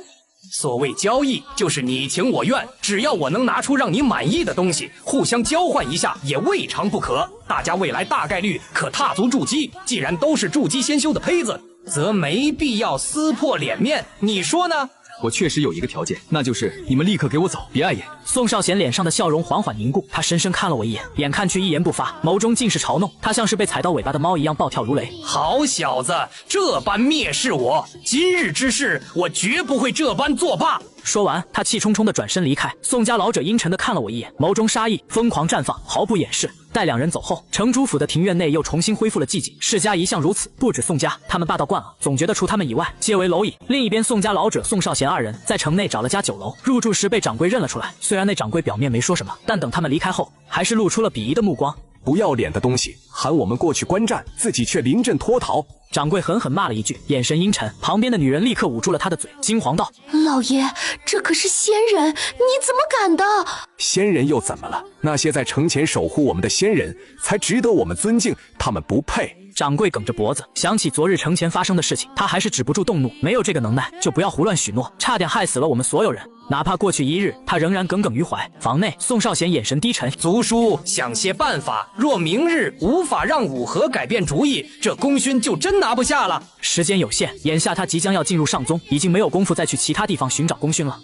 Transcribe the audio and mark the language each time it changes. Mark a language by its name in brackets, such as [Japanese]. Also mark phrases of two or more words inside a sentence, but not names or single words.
[Chinese] 所謂交易，就是你情我願，只要我能拿出讓你滿意的東西，互相交換一下也未嘗不可。大家未來大概率可踏足築基，既然都是築基先修的胚子， 則沒必要撕破臉面。你說呢？我確實有一個條件，那就是你們立刻給我走，別礙眼。宋少賢臉上的笑容緩緩凝固，他深深看了我一眼，眼看去一言不發，眸中盡是嘲弄。他像是被踩到尾巴的猫一樣暴跳如雷。好小子，這般蔑視我，今日之事我絕不會這般作罷。說完，他氣冲冲地轉身離開。宋家老者陰沉地看了我一眼，眸中殺意瘋狂綻放，毫不掩飾。待兩人走後，城主府的庭院內又重新恢復了寂靜。世家一向如此，不止宋家，他們霸道慣了，總覺得除他们以外，皆為螻蟻。另一邊，宋家老者宋少賢二人在城內找了家酒樓，入住時被掌櫃認了出來。雖然那掌櫃表面沒說什麼，但等他們離開後，還是露出了鄙夷的目光。不要臉的東西，喊我們過去觀戰，自己卻臨陣脫逃。掌櫃狠狠罵了一句，眼神陰沉。旁邊的女人立刻捂住了他的嘴，驚惶道： 老爺，這可是仙人，你怎麼敢的？仙人又怎麼了？那些在城前守護我們的仙人才值得我們尊敬，他們不配。掌櫃梗着脖子，想起昨日城前發生的事情，他还是止不住动怒。没有這個能耐，就不要胡亂許諾，差點害死了我們所有人。哪怕過去一日，他仍然耿耿於懷。房內，宋少賢眼神低沉，族叔想些辦法，若明日無法讓武和改變主意，這功勳就真拿不下了。時間有限，眼下他即將要進入上宗，已經沒有功夫再去其他地方尋找功勳了。